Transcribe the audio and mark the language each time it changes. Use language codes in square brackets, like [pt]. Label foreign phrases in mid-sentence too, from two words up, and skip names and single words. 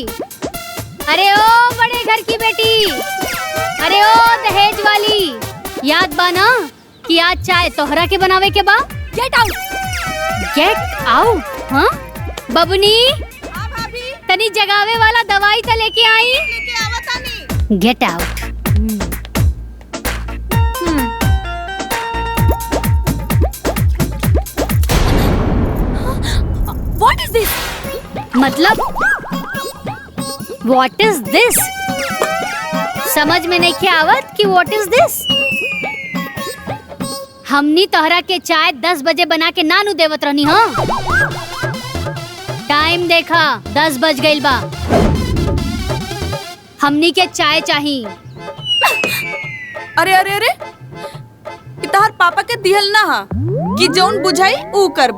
[bho] अरे ओ बड़े घर की बेटी, अरे ओ दहेज वाली, याद बा ना कि आज चाय तोहरा के बनावे के बा? [en] Get out, get out. [bho] हाँ बबनी, तनी जगावे वाला दवाई तो लेके आई। [en] Get out. What is this? मतलब What is this? [bho] समझ में नहीं क्या आवत कि [en] what is this? [bho] हमनी तोहरा के चाय 10 बजे बना के नानू देवत रहनी। हाँ टाइम देखा, 10 बज गइल बा। हमनी के चाय चाहिए। अरे अरे अरे, तोहर पापा के दिहल ना हा कि जौन बुझाई ऊ करबू।